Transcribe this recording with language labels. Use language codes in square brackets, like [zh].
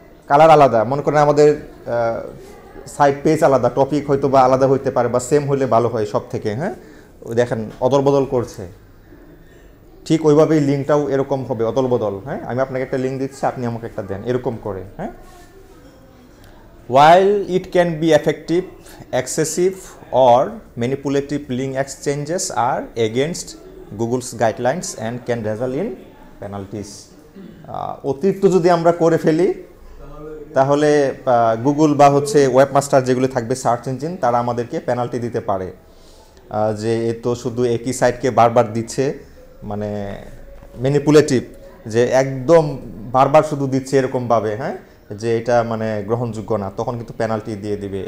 [bn] Colour আলাদা, মনে করেন আমাদের সাইড পেজ আলাদা, টপিক হয়তো বা আলাদা হইতে পারে, বা সেম হইলে ভালো হয় সব থেকে। হ্যাঁ, ওই দেখেন অদল বদল করছে। ঠিক ওইভাবেই লিঙ্কটাও এরকম হবে অদল বদল। হ্যাঁ, আমি আপনাকে একটা লিঙ্ক দিচ্ছি, আপনি আমাকে একটা দেন, এরকম করে। [en] হ্যাঁ, while it can be effective, excessive or manipulative link exchanges are against Google's guidelines and can result in penalties. [bn] অতিরিক্ত যদি আমরা করে ফেলি তাহলে গুগল বা হচ্ছে ওয়েবমাস্টার যেগুলো থাকবে সার্চ ইঞ্জিন, তারা আমাদেরকে পেনাল্টি দিতে পারে যে এ তো শুধু একই সাইটকে বারবার দিচ্ছে, মানে ম্যানিপুলেটিভ, যে একদম বারবার শুধু দিচ্ছে এরকমভাবে, হ্যাঁ, যে এটা মানে গ্রহণযোগ্য না, তখন কিন্তু পেনাল্টি দিয়ে দিবে।